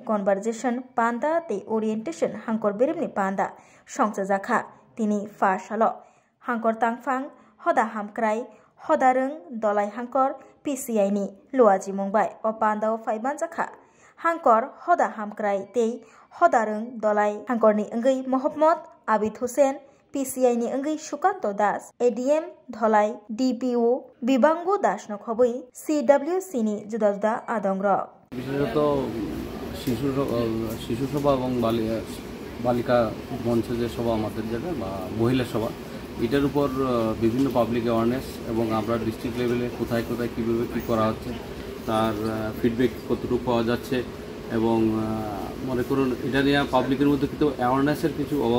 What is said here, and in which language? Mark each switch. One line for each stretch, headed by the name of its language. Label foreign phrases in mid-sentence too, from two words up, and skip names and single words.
Kok Borok: Conversation Panda Tei Orientation Hangkor Berimni Panda Songchajaka Tini Farshalo Hangkor Tangfang Hoda Hamkrai Hodarung Dolai Hangkor PCI ni Luaji Mumbai o Panda o Faibanjaka Hangkor Hoda Hamkrai Tei Hodarung Dolai Hangkor ni Ngai Mohammad Abid Hussein PCI ni Ngai Sukanto Das ADM Dholai DPO Bibango Das no Khoboi CWC ni Juda Juda Adongrok
Bangla: বিশেষত শিশু সভা এবং বালিকা মঞ্চে যে সভা আমাদের যেটা বা মহিলা সভা এটার উপর বিভিন্ন
English: public awareness
Bangla: এবং আমরা
English: district levele
Bangla: কোথায় কোথায় কীভাবে কী করা হচ্ছে তার ফিডব্যাক কতটুকু পাওয়া যাচ্ছে এবং মনে করুন এটা নিয়ে পাবলিকের মধ্যে কিন্তু অ্যাওয়ারনেসের কিছু অভাব